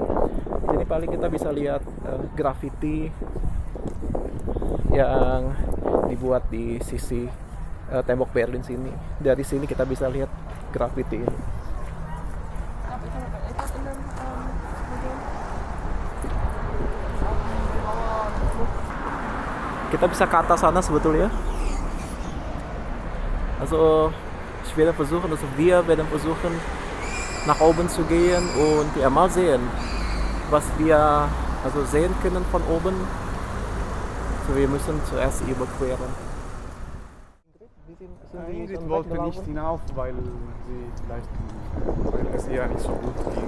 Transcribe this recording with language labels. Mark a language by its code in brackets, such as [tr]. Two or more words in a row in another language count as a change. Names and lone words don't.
[id] Jadi paling kita bisa lihat grafiti yang dibuat di sisi tembok Berlin sini. Dari sini kita bisa lihat grafiti ini. Kita bisa ke atas sana sebetulnya. [de] Also wir werden versuchen nach oben zu gehen und ja, mal sehen, was wir also sehen können von oben. Wir müssen zuerst überqueren. Ingrid wollte nicht hinauf, weil es ihr nicht so gut ging.